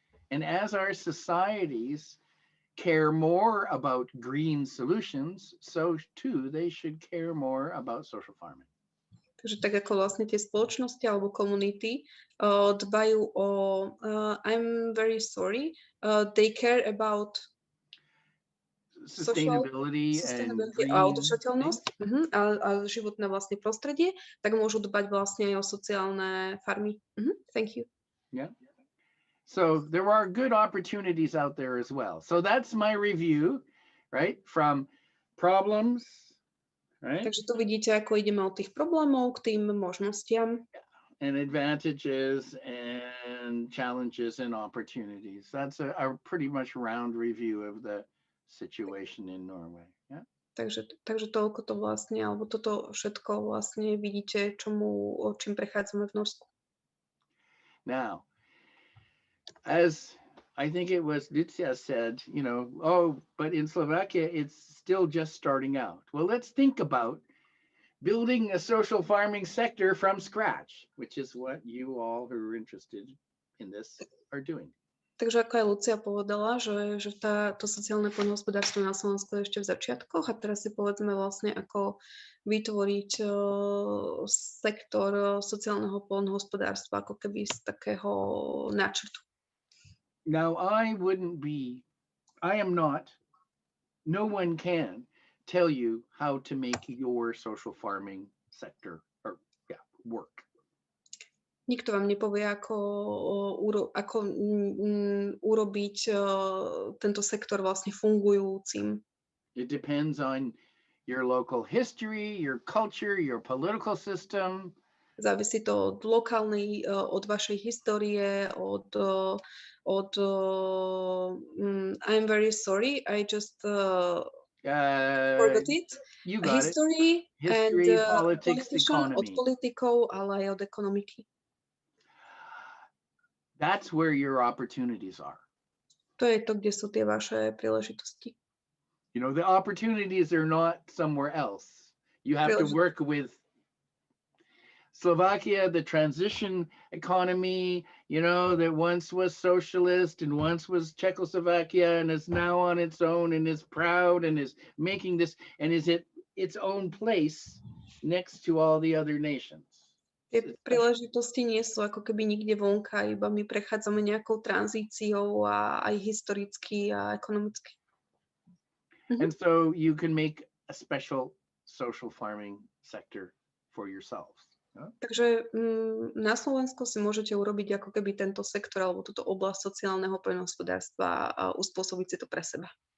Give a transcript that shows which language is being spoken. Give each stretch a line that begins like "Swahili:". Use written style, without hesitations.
English: And as our societies care more about green solutions, so too they should care more about social farming.
Slovak: Takže tak ako vlastne tie spoločnosti alebo komunity dbajú o
English: I'm very sorry, they care about sustainability and green
Slovak: a udržateľnosť a životné vlastne prostredie, tak môžu dbať vlastne aj o sociálne farmy.
English: Thank you. Yeah. So there are good opportunities out there as well. So that's my review, right? From problems, right?
Slovak: Takže tu vidíte, ako ideme od tých problémov k tým možnostiam.
English: And advantages and challenges and opportunities. That's a pretty much round review of the situation in Norway. Yeah.
Slovak: Takže toľko to vlastne, alebo toto všetko vlastne vidíte, čím prechádzame v Norsku.
English: Now, as I think it was Lucia said, oh, but in Slovakia, it's still just starting out. Well, let's think about building a social farming sector from scratch, which is what you all who are interested in this are doing.
Slovak: Takže ako aj Lucia povedala, že to sociálne poľnohospodárstvo na Slovensku je ešte v začiatkoch a teraz si povedzme vlastne, ako vytvoriť sektor sociálneho poľnohospodárstva ako keby z takého náčrtu.
English: Now, no one can tell you how to make your social farming sector work.
Slovak: Nikto vám nepovie, ako urobiť tento sektor vlastne fungujúcim.
English: It depends on your local history, your culture, your political system.
Slovak: Závisí to od lokálnej, od vašej histórie,
English: I'm very sorry, I just forgot it. You got History and politics, economy.
Slovak: Od politikov, ale aj od ekonomiky.
English: That's where your opportunities are.
Slovak: To je to, kde sú tie vaše príležitosti.
English: You know, the opportunities are not somewhere else. You have to work with Slovakia, the transition economy, you know, that once was socialist and once was Czechoslovakia and is now on its own and is proud and is making this and is it its own place next to all the other nations.
Slovak: Tie príležitosti nie sú ako keby nikde vonka, iba my prechádzame nejakou tranzíciou a aj historicky a ekonomicky.
English: And so you can make a special social farming sector for yourselves. Yeah?
Slovak: Takže na Slovensku si môžete urobiť ako keby tento sektor alebo túto oblasť sociálneho poľnohospodárstva a uspôsobiť si to pre seba.